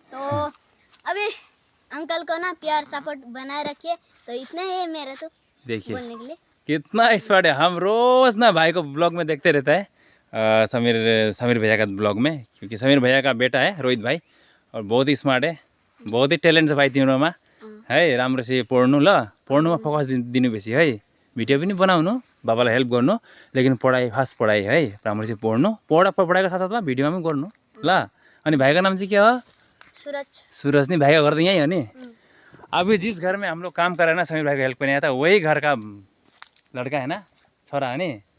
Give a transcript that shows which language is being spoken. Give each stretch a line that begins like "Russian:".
Hindi: तो अभी अंकल को ना प्यार सपोर्ट बनाए रखिए, तो इतना ही है मेरा तो देखिए बोलने के लिए। कितना एक्सपर्ट है, हम रोज़ ना भाई को ब्लॉग में देखते रहता है, समीर भैया का ब्लॉग में, क्योंकि समीर भैया का बेटा है रोहित भाई, और बहुत ही स्मार्ट है, बहुत ही
Nepali: ट्यालेन्ट छ भाइ तिम्रोमा
Hindi: है।
Nepali: राम्रोसित पढ्नु ल, पढ्नुमा फोकस दिनु बेसी है, भिडियो पनि बनाउनु, बाबालाई हेल्प गर्नु, लेकिन पढाइ फास्ट पढाइ है, राम्रोसित पढ्नु, पढाइको साथसाथमा भिडियोमा पनि गर्नु ल। अनि भाइको नाम चाहिँ के हो? सूरज नि, भाइको घर त यहीँ हो नि।
Hindi: अभी जिस घर में हम लोग काम कर रहे हैं ना, समीर भाई को हेल्प करने आया था, वही घर का लड़का है ना,
Nepali: छोरा है नि।